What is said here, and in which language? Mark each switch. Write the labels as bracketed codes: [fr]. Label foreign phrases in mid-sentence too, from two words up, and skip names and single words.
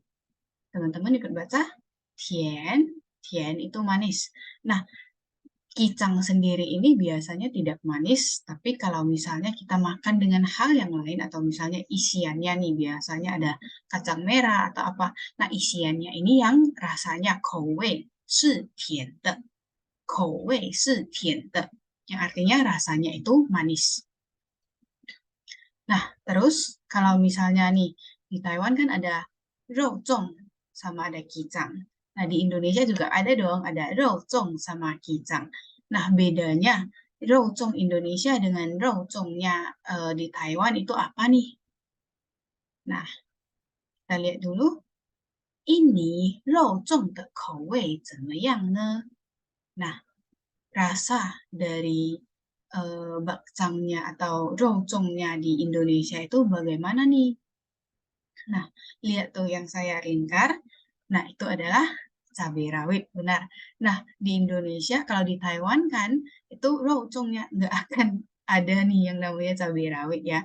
[id] Teman-teman ikut baca 甜, 甜 itu manis. Nah, kijang sendiri ini biasanya tidak manis, tapi kalau misalnya kita makan dengan hal yang lain atau misalnya isiannya nih biasanya ada kacang merah atau apa. Nah, isiannya ini yang rasanya [zh] 口味是甜的. 口味是甜的, [id] yang artinya rasanya itu manis. Nah, terus kalau misalnya nih di Taiwan kan ada 肉粽 sama ada kijang. Nah, di Indonesia juga ada dong, ada 肉粽 sama kijang. Nah, bedanya 肉粽 Indonesia dengan 肉粽nya di Taiwan itu apa nih? Nah, kita lihat dulu. [zh] Ini 肉粽的口味怎么样呢? [id] Nah, rasa dari bakcangnya atau 肉粽nya di Indonesia itu bagaimana nih? Nah, lihat tuh yang saya lingkar. Nah, itu adalah cabai rawit, benar. Nah, di Indonesia, kalau di Taiwan kan, itu 肉粽nya nggak akan ada nih yang namanya cabai rawit ya.